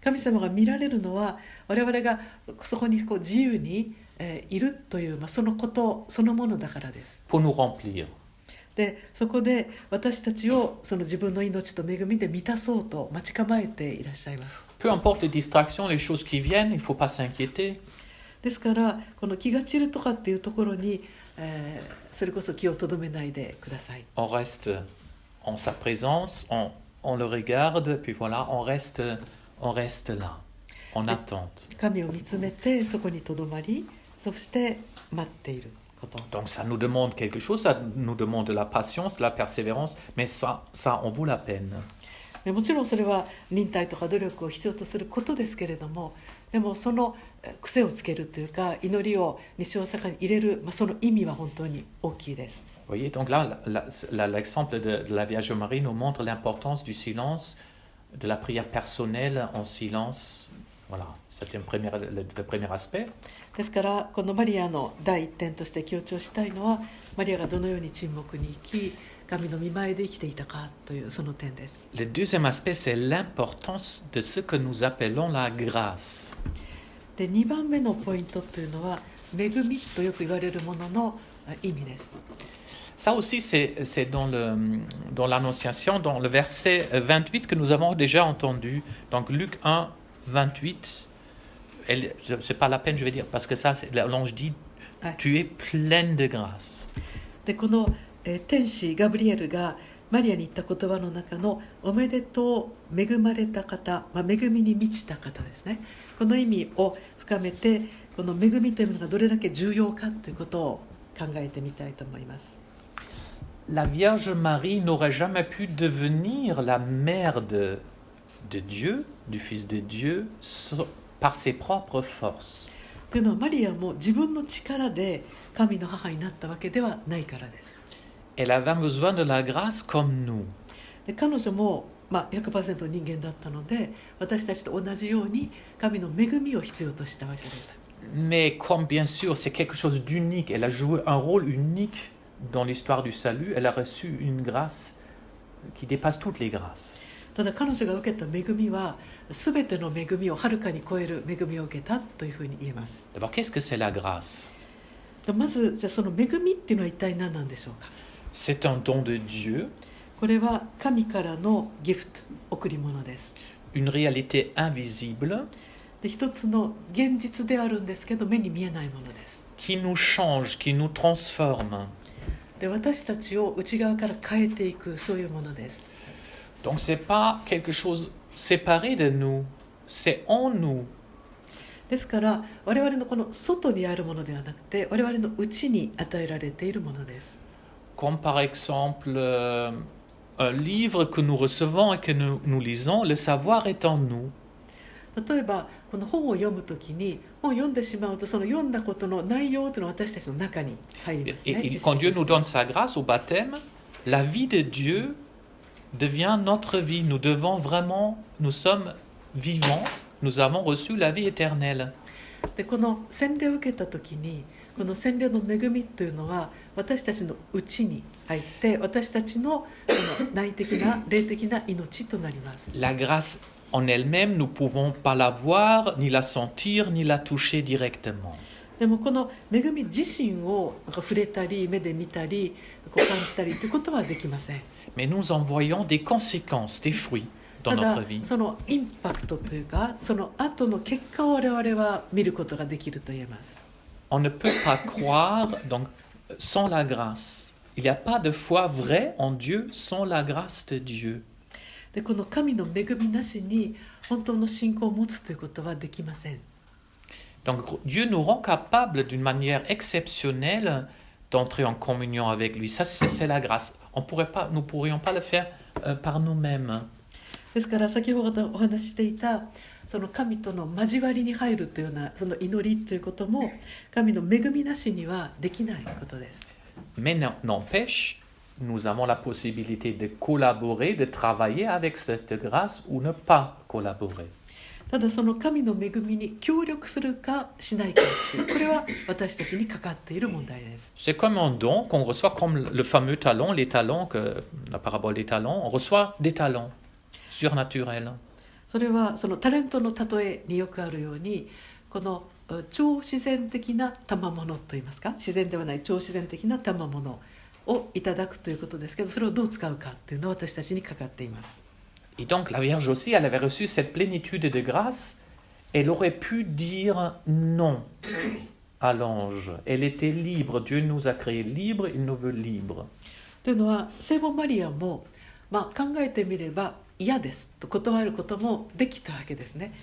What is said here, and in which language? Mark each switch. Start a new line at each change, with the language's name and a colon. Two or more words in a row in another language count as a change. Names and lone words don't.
Japanese: 神様が見られるのは我々がそこにこう自由にいるという、そのことそのものだからです。
French: pour nous remplir.
Japanese: でそこで私たちをその自分の命と恵みで満たそうと待ち構えていらっしゃいます。
French: Peu importe les distractions, les choses qui viennent, il ne faut pas s'inquiéter.
Japanese: ですからこの気が散るとかっていうところに、それこそ気をとどめないでください。
French: On reste en sa présence, on le regarde, puis voilà, on reste là, en attente.
Japanese: 神を見つめてそこにとどまり、そして待っていること。
French: Donc ça nous demande quelque chose, ça nous demande de la patience, de la persévérance, mais ça en vaut la peine.
Japanese: もちろんそれは忍耐とか努力を必要とすることですけれども、でもその癖をつけるというか祈りを日常生活に入れる、その意味は本当に大きいです。
French: Vous voyez, donc là, l'exemple de la Vierge Marie nous montre l'importance du silence, de la prière personnelle en silence. Voilà, c'était le premier aspect.
Japanese: ですからこのマリアの第一点として強調したいのは、マリアがどのように沈黙に生き神の御前で生きていたかというその点です。
French: Le deuxième aspect, c'est l'importance de ce que nous appelons la grâce.
Japanese: で2番目のポイントというのは恵みとよく言われるものの意味です。
French: Ça aussi, c'est dans l'Annonciation, dans le verset 28 que nous avons déjà entendu. Donc Luc 1, 28. C'est pas la peine, je vais dire, parce que ça, l'ange dit, tu es pleine de grâce.
Japanese: でこの天使ガブリエルがマリアに言った言葉の中のおめでとう恵まれた方、恵みに満ちた方ですね。この意味を深めて、この恵みというのがどれだけ重要かということを考えてみたいと思います。
French: La Vierge Marie n'aurait jamais pu devenir la mère de Dieu, du Fils de Dieu, par ses propres forces.
Japanese: というのはマリアも自分の力で神の母になったわけではないからです。
French: Elle avait besoin de la grâce comme nous.
Japanese: で彼女も、100% 人間だったので、私たちと同じように神の恵みを必要としたわけです。
French: Mais comme bien sûr c'est quelque chose d'unique, elle a joué un rôle unique dans l'histoire du salut, elle a reçu une grâce qui dépasse toutes les grâces.
Japanese: ただ彼女が受けた恵みは全ての恵みをはるかに超える恵みを受けたというふうに言えます。
French: D'abord, qu'est-ce que c'est la grâce?
Japanese: まずじゃあその恵みっていうのは一体何なんでしょうか。
French: C'est un don de Dieu,
Japanese: これは神からのギフト、贈り物です。
French: une réalité invisible
Japanese: で一つの現実であるんですけど目に見えないものです。
French: qui nous change, qui nous transforme.
Japanese: で私たちを内側から変えていく、そういうものです。
French: Donc c'est pas quelque chose séparé de nous, c'est en nous.
Japanese: ですから我々のこの外にあるものではなくて、我々の内に与えられているものです。
French: Comme par exemple un livre que nous recevons et que nous lisons, le savoir est en nous.
Japanese: 例えばこの本を読むときに本を読んでしまうと、その読んだことの内容というのは私たちの中に入りますね。
French: Et quand Dieu nous donne sa grâce au baptême, la vie de Dieu devient notre vie. Nous devons vraiment, nous sommes vivants, nous avons reçu la vie éternelle.
Japanese: でこの洗礼を受けたときに、この洗礼の恵みというのは私たちの内に入って、私たちのこの内的な霊的な命となります。
French: La grâce en elle-même, nous ne pouvons pas la voir, ni la sentir, ni la toucher directement.
Japanese: でもこの恵み自身を触れたり目で見たりこう感じたりということはできません。
French: Mais nous en voyons des conséquences, des fruits dans
Japanese: ただ
French: notre vie.
Japanese: そのインパクトというか、その後の結果を我々は見ることができると言えます。
French: On ne peut pas croire donc, sans la grâce. Il n'y a pas de foi vraie en Dieu sans la grâce de Dieu.
Japanese: でこの神の恵みなしに本当の信仰を持つということはできません。
French: Donc Dieu nous rend capables d'une manière exceptionnelle d'entrer en communion avec lui. Ça, c'est la grâce. Nous ne pourrions pas le faire par nous-mêmes.
Japanese: ですから先ほどお話ししていたその神との交わりに入るというようなその祈りということも神の恵みなしにはできないことです。
French: Mais n'empêche, nous avons la possibilité de collaborer, de travailler avec cette grâce ou ne pas collaborer.
Japanese: ただその神の恵みに協力するかしないかという、これは私たちにかかっている問題です。
French: C'est comme un don qu'on reçoit, comme le fameux talon, les talons, la parabole des talons. On reçoit des talents surnaturels.
Japanese: それはそのタレントの例えによくあるように、この超自然的な賜物といいますか、自然ではない超自然的な賜物をいただくということですけど、それをどう使うかっていうのは私たちにかかっています。
French: Et donc la Vierge aussi, elle avait reçu cette plénitude de grâce. Elle aurait pu dire non à l'ange. Elle était libre. Dieu nous a créés libres, il nous veut libres.
Japanese: というのは聖母マリアも、考えてみれば嫌ですと断ることもできたわけですね。